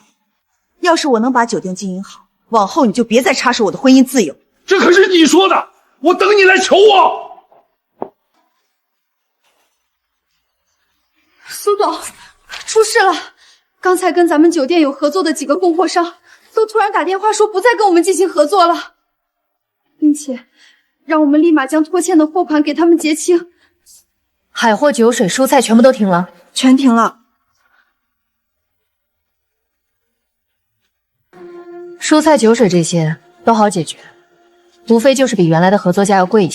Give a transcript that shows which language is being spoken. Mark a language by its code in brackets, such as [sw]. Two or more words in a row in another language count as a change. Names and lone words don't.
[zh] 要是我能把酒店經營好，往後你就別再插手我的婚姻自由。这可是你说的，我等你来求我。苏总，出事了！刚才跟咱们酒店有合作的几个供货商，都突然打電話說不再跟我們進行合作了，並且讓我們立馬將拖欠的貨款給他們結清。海貨、酒水、蔬菜全部都停了，全停了。蔬菜、酒水這些都好解決，無非就是比原來的合作價要貴一些。